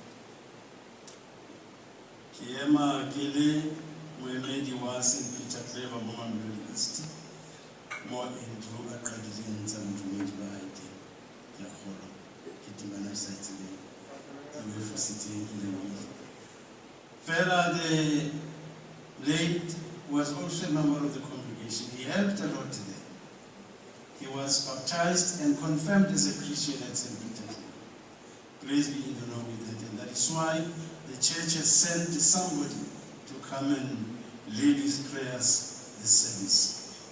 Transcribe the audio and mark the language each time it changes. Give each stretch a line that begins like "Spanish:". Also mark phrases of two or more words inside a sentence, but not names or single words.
Tswana: Ke ema ke le moemedi wa St. Peter Clever mo Mamelodi East, mo Andrew a qadileng tsa bodumedi ba hae teng. Ke a kgolwa ke temana sa e tsebeng ke mo fositseng ke lebohile.
English: Fela the late was also a member of the congregation. He helped a lot there. He was baptized and confirmed as a Christian at St. Peter's. Praise be in the Lord with that. And that is why the church has sent somebody to come and lead his prayers this service.